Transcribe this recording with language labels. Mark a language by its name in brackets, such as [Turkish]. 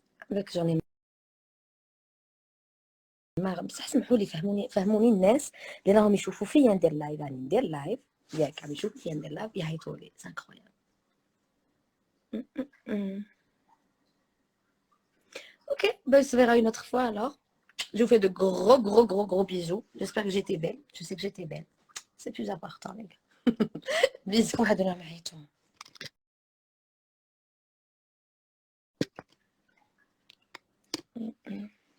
[Arabic] لك [French] j'en ai marre. [Arabic] بصح سمحوا لي فهموني الناس اللي راهم يشوفوا فيا ندير لايف، راني ندير لايف ياك عم يشوفوا فيا ندير لايف يعيطوا لي سي انكرويابل. [French] Ok, ben, on se verra une autre fois alors. Je vous fais de gros bisous. J'espère que j'étais belle. Je sais que j'étais belle. C'est plus important, les gars. Bisous à demain, Maïton.